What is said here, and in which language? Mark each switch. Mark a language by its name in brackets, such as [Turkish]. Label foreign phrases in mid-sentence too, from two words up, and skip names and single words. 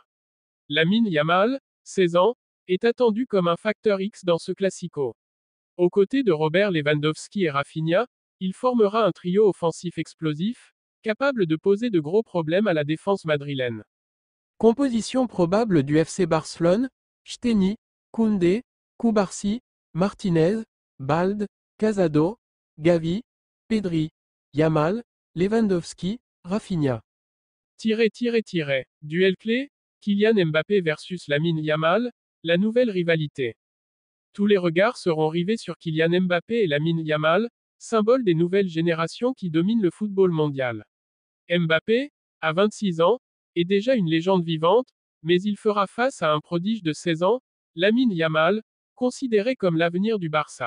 [French] Lamine Yamal, 16 ans, est attendu comme un facteur X dans ce classico. Aux côtés de Robert Lewandowski et Rafinha, il formera un trio offensif explosif, capable de poser de gros problèmes à la défense madrilène. Composition probable du FC Barcelone, Chtenny, Koundé, Koubarsi, Martinez, Balde, Casado, Gavi, Pedri, Yamal, Lewandowski, Rafinha. Duel clé, Kylian Mbappé versus Lamine Yamal, la nouvelle rivalité. Tous les regards seront rivés sur Kylian Mbappé et Lamine Yamal, symbole des nouvelles générations qui dominent le football mondial. Mbappé, à 26 ans, est déjà une légende vivante, mais il fera face à un prodige de 16 ans, Lamine Yamal, considéré comme l'avenir du Barça.